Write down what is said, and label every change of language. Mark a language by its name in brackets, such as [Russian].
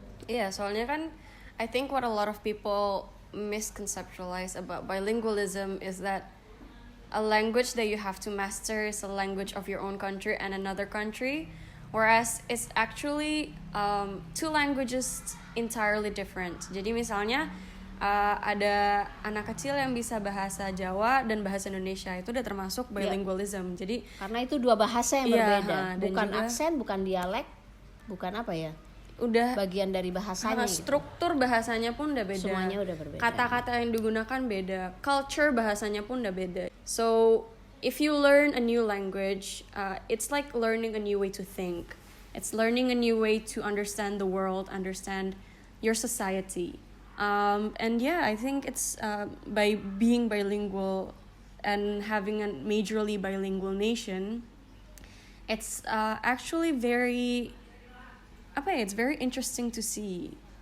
[Indonesian] Iya, soalnya kan [English] I think what a lot of people misconceptualize about bilingualism is that a language that you have to master is a language of your own country and another country, whereas it's actually two languages entirely different. [Indonesian] Jadi misalnya ada anak kecil yang bisa bahasa Jawa dan bahasa Indonesia, itu udah termasuk bilingualism. Jadi karena itu dua bahasa yang berbeda, bukan juga, aksen, bukan dialek, bukan apa ya, udah bagian dari bahasanya. Struktur bahasanya pun udah beda. Semuanya udah berbeda. Kata-kata yang digunakan beda. Culture bahasanya pun udah beda. [English] So if you learn a new language, it's like learning a new way to think. It's learning a new way to understand the world, understand your society. And yeah, I think it's by being bilingual and having a majorly bilingual nation, it's actually it's very interesting to see.